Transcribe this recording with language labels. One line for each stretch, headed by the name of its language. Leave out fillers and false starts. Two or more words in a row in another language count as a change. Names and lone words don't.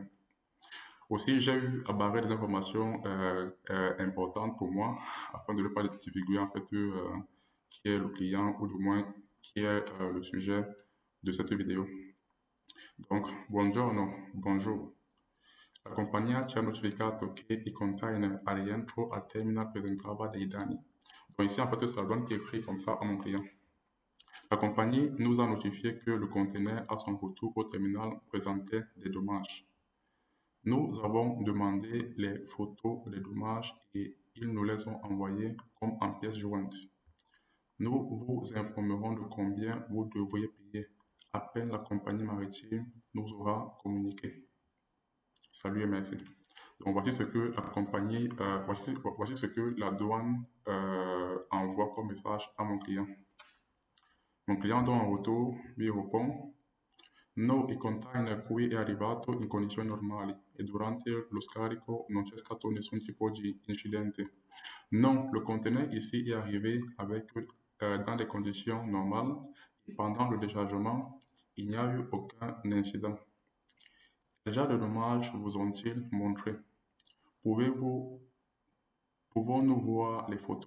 French: Aussi, j'ai eu à barrer des informations importantes pour moi afin de ne pas divulguer en fait qui est le client ou du moins qui est le sujet de cette vidéo. Donc, bonjour.
Italian: La compagnia ci ha notificato che i container al rientro al terminal presentava dei danni.
French: Donc ici, en fait, c'est la douane qui écrit comme ça à mon client. La compagnie nous a notifié que le conteneur à son retour au terminal présentait des dommages. Nous avons demandé les photos des dommages et ils nous les ont envoyées comme en pièces jointes. Nous vous informerons de combien vous devriez payer à peine la compagnie maritime nous aura communiqué. Salut et merci. Donc voici ce que la compagnie, voici ce que la douane envoie comme message à mon client. Mon client donc en retour lui répond:
Italian: No, il container qui è arrivato in condizioni normali e durante lo scarico non c'è stato nessun tipo di incidente.
French: Non, le conteneur ici est arrivé avec, dans des conditions normales et pendant le déchargement, il n'y a eu aucun incident. Quel genre de dommages vous ont-ils montré? Pouvez-vous Pouvons-nous voir les photos?